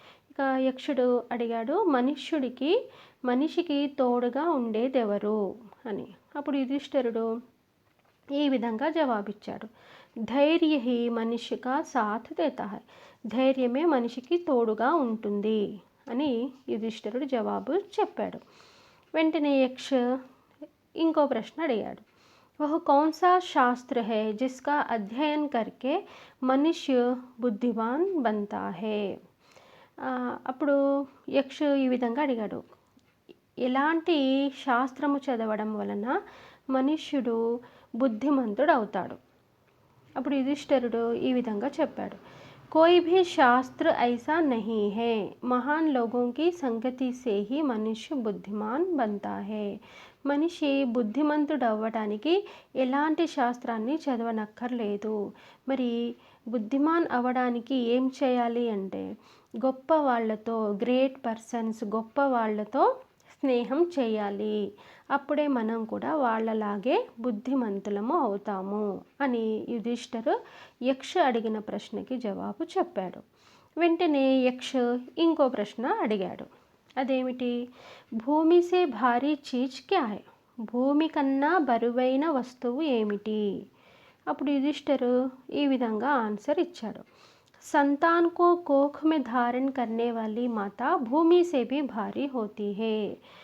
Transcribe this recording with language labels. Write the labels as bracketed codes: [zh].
[te] ఇక యక్షుడు అడిగాడు, మనిషికి తోడుగా ఉండేదెవరు అని. అప్పుడు యుధిష్ఠిరుడు ఈ విధంగా జవాబిచ్చాడు. [hi] ధైర్య హి మనుష్య కా సాథ్ దేతా హై. [te] ధైర్యమే మనిషికి తోడుగా ఉంటుంది అని యుధిష్ఠిరుడు జవాబు చెప్పాడు. వెంటనే యక్ష ఇంకో ప్రశ్న అడిగాడు. [hi] वह कौन सा शास्त्र है जिसका अध्ययन करके मनुष्य बुद्धिमान बनता है. [te] అప్పుడు యక్ష ఈ విధంగా అడిగాడు, ఎలాంటి శాస్త్రము చదవడం వలన మనుష్యుడు బుద్ధిమంతుడు అవుతాడు. అప్పుడు యుధిష్ఠిరుడు ఈ విధంగా చెప్పాడు. [hi] कोई भी शास्त्र ऐसा नहीं है, महान लोगों की संगति से ही मनुष्य बुद्धिमान बनता है. [te] మనిషి బుద్ధిమంతుడు అవ్వడానికి ఎలాంటి శాస్త్రాన్ని చదవనక్కర్లేదు. మరి బుద్ధిమాన్ అవ్వడానికి ఏం చేయాలి అంటే గొప్ప వాళ్ళతో, [en] great persons, [te] గొప్ప వాళ్ళతో స్నేహం చేయాలి. అప్పుడే మనం కూడా వాళ్ళలాగే బుద్ధిమంతులము అవుతాము అని యుధిష్ఠిరు యక్ష అడిగిన ప్రశ్నకి జవాబు చెప్పాడు. వెంటనే యక్ష ఇంకో ప్రశ్న అడిగాడు. అదేమిటి? [hi] భూమి సే భారీ చీజ్ క్యా హై. [te] భూమి కన్నా బరువైన వస్తువు ఏమిటి? అప్పుడు యుధిష్ఠిరు ఈ విధంగా ఆన్సర్ ఇచ్చాడు. [hi] संतान को कोख में धारण करने वाली माता भूमि से भी भारी होती है.